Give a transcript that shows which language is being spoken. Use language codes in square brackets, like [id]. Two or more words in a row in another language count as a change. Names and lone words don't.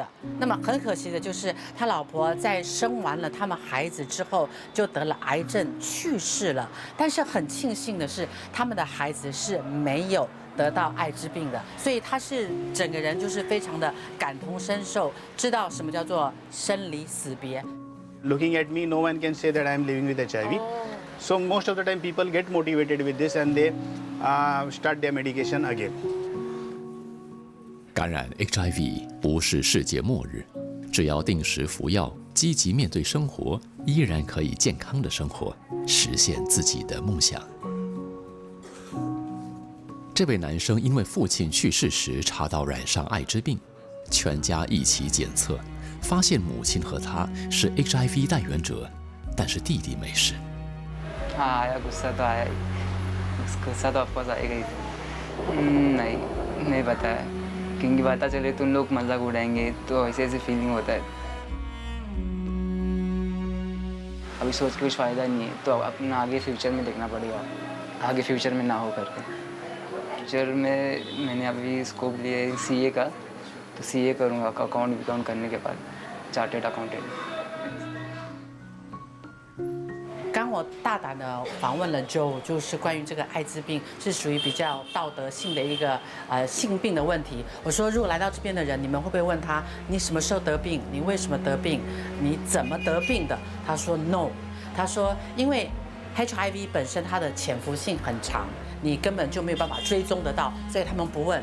[zh] 那么很可惜的就是他老婆在生完了他们孩子之后就得了癌症去世了。但是很庆幸的是，他们的孩子是没有 得到艾滋病的，所以他是整个人就是非常的感同身受，知道什么叫做生离死别。 [en] Looking at me, no one can say that I am living with HIV. So most of the time people get motivated with this and they start their medication again. [zh] 感染 HIV 不是世界末日，只要定时服药，积极面对生活，依然可以健康的生活，实现自己的梦想。这位男生因为父亲去世时查到染上艾滋病，全家一起检测，发现母亲和他是 HIV 带源者，但是弟弟没事。 [hi] हाँ आया गुस्सा तो आया ही गुस्सा तो ऑफकोर्स आएगा ही नहीं पता है क्योंकि पता चले तुम लोग मजाक उड़ाएंगे तो ऐसे ऐसे फीलिंग होता है अभी सोच के कुछ फ़ायदा नहीं है तो अपना आगे फ्यूचर में देखना पड़ेगा आगे फ्यूचर में ना हो करके फ्यूचर में मैंने अभी स्कोप लिया है CA का तो CA करूँगा अकाउंट करने के बाद [en] chartered accountant [zh] 刚我大胆的访问了 Joe， 就是关于这个艾滋病是属于比较道德性的一个性病的问题。我说，如果来到这边的人，你们会不会问他，你什么时候得病？你为什么得病？你怎么得病的？他说 no， 他说因为 HIV 本身它的潜伏性很长，你根本就没有办法追踪得到，所以他们不问。